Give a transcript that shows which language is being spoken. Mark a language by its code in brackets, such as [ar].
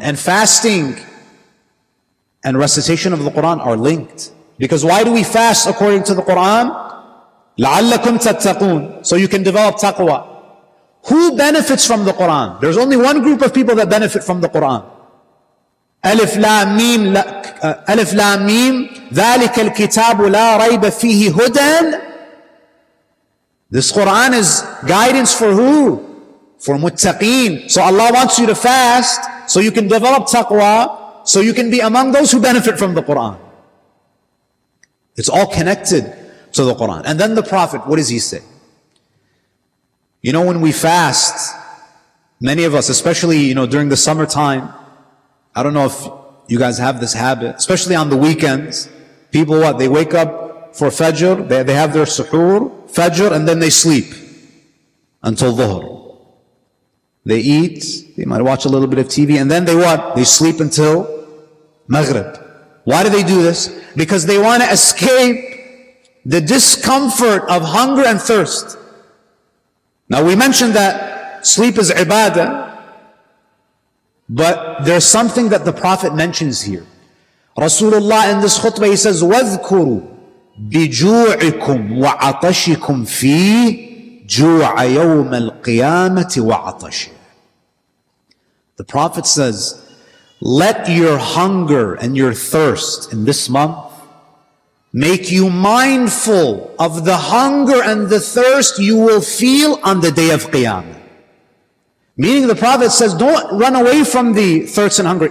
[en] And fasting and recitation of the Quran are linked. Because why do we fast according to the Quran? [ar] لَعَلَّكُمْ تَتَّقُونَ. [en] So you can develop taqwa. Who benefits from the Quran? There's only one group of people that benefit from the Quran. [ar] ألف لام ميم ألف لام ميم ذلك الكتاب لا ريب فيه هدى. [en] This Quran is guidance for who? For muttaqeen. So Allah wants you to fast so you can develop taqwa, so you can be among those who benefit from the Quran. It's all connected to the Quran. And then the Prophet, what does he say? You know, when we fast, many of us, especially, during the summertime, I don't know if you guys have this habit, especially on the weekends. People, they wake up for Fajr, they have their suhoor, Fajr, and then they sleep until Dhuhr. They eat, they might watch a little bit of TV, and then they sleep until Maghrib. Why do they do this? Because they want to escape the discomfort of hunger and thirst. Now we mentioned that sleep is ibadah, but there's something that the Prophet mentions here. Rasulullah in this khutbah, he says, [ar] وَاذْكُرُوا بِجُوعِكُمْ وَعَطَشِكُمْ فِي جُوعَ يَوْمَ الْقِيَامَةِ وَعَطَشِ. [en] The Prophet says, let your hunger and your thirst in this month make you mindful of the hunger and the thirst you will feel on the day of Qiyamah. Meaning the Prophet says, don't run away from the thirst and hunger.